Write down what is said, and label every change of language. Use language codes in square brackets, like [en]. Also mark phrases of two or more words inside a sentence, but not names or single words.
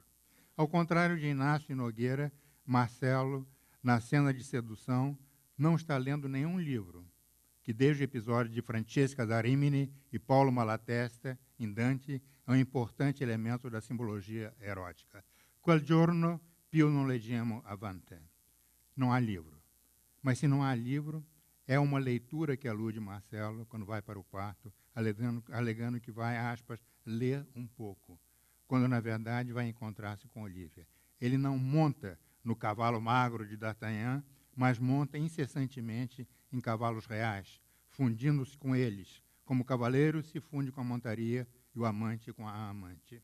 [pt] Ao contrário de Inácio e Nogueira, Marcelo, na cena de sedução, não está lendo nenhum livro, que desde o episódio de Francesca da Rimini e Paulo Malatesta, em Dante, é um importante elemento da simbologia erótica. [it] Quel giorno più non leggiamo avante. [pt] Não há livro. Mas se não há livro, é uma leitura que alude Marcelo quando vai para o quarto, alegando que vai, aspas, ler um pouco, quando na verdade vai encontrar-se com Olívia. Ele não monta no cavalo magro de D'Artagnan, mas monta incessantemente em cavalos reais, fundindo-se com eles, como o cavaleiro se funde com a montaria e o amante com a amante.